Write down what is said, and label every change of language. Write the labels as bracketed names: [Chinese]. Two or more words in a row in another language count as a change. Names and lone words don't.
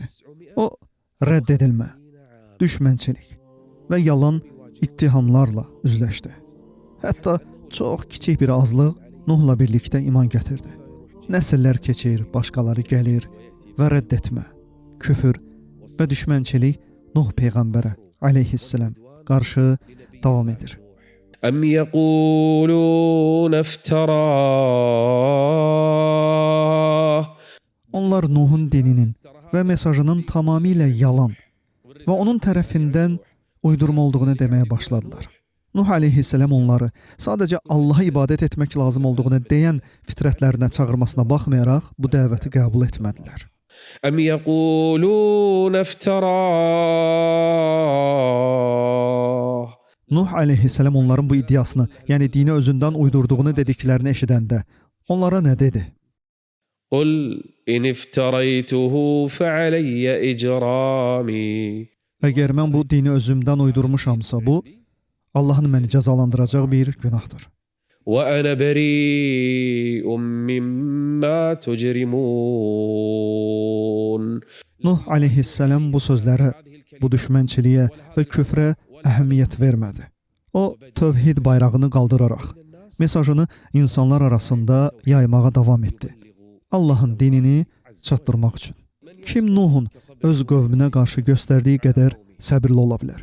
[Azerbaijani] O, rədd edilmə, düşmənçilik və yalan ittihamlarla üzləşdi. Hətta çox kiçik bir azlıq Nuhla birlikdə iman gətirdi. Nəsillər keçir, başqaları gəlir və rədd etmə, küfür və düşmənçilik Nuh peyğəmbərə aleyhisselam qarşı davam edir. [Arabic] أم يقولون افتراه. [Azerbaijani] Onlar Nuhun dininin və mesajının tamamilə yalan və onun tərəfindən uydurma olduğunu deməyə başladılar. Nuh aleyhisselam onları sadəcə Allaha ibadət etmək lazım olduğunu deyən fitrətlərinə çağırmasına baxmayaraq bu dəvəti qəbul etmədilər. [Arabic] أم يقولون افتراه. [Azerbaijani] Nuh aleyhisselam onların bu iddiasını, yəni dini özündən uydurduğunu dediklərini eşidəndə onlara nə dedi? [Arabic] قل إن افتريته فعلي إجرامي. [Azerbaijani] Əgər mən bu dini özümdən uydurmuşamsa bu, Allahın məni cəzalandıracağı bir günahdır. [Arabic] وأنا بريء مما تجرمون. [Azerbaijani] Nuh aleyhissalam bu sözlərə, bu düşmənçiliyə və küfrə əhəmiyyət vermədi. O, tövhid bayrağını qaldıraraq, mesajını insanlar arasında yaymağa davam etdi. Allahın dinini çatdırmaq üçün. Kim Nuhun öz qövmünə qarşı göstərdiyi qədər səbirli ola bilər?